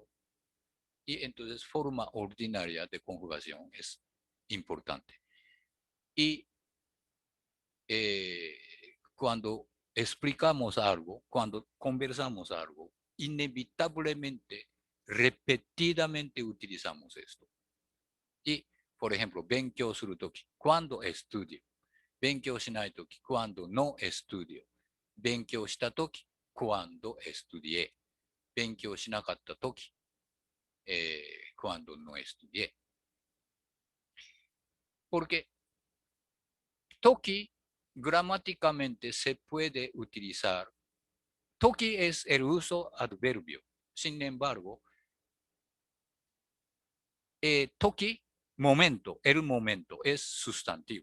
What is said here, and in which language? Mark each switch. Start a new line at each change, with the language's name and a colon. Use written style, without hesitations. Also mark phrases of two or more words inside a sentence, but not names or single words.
Spanish: Y entonces, forma ordinaria de conjugación es importante. Y cuando explicamos algo, cuando conversamos algo, inevitablemente, repetidamente utilizamos esto. Y, por ejemplo,
Japanese: 勉強するとき,
Spanish: cuando estudio.
Japanese: 勉強しないとき、
Spanish: cuando no estudio。
Japanese: 勉強したとき、
Spanish: cuando estudié。
Japanese: 勉強しなかったとき、
Spanish: cuando no estudié。Porque toki gramáticamente se puede utilizar. Toki es el uso adverbio. Sin embargo, toki, momento, el momento es sustantivo.